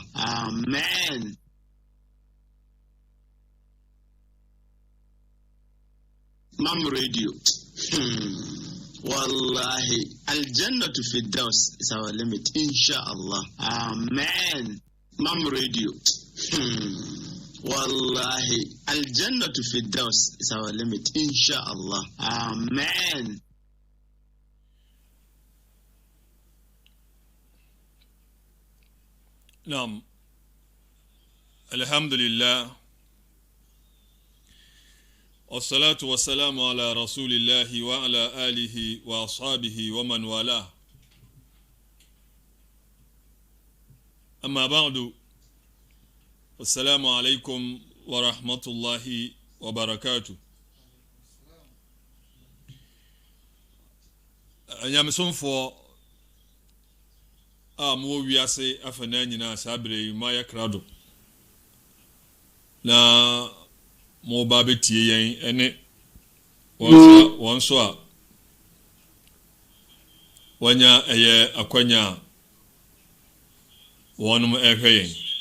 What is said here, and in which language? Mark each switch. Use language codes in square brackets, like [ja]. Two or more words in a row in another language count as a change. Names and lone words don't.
[en] Amen. Mam Radio. Wallahi, Al-Jannah to Firdaus is our limit, inshallah. Amen. Mam Radio. Wallahi, Al-Jannah to Firdaus is our limit, inshallah. Amen. [ar] نعم الحمد لله والصلاة والسلام على رسول الله وعلى آله وأصحابه ومن والاه أما بعد السلام عليكم ورحمة الله وبركاته أيام سنفو [ak] mo wiase afana nyina sabre maya krado na mo ba betie yen ene wonso a wanya eye akwanya wonum ehwe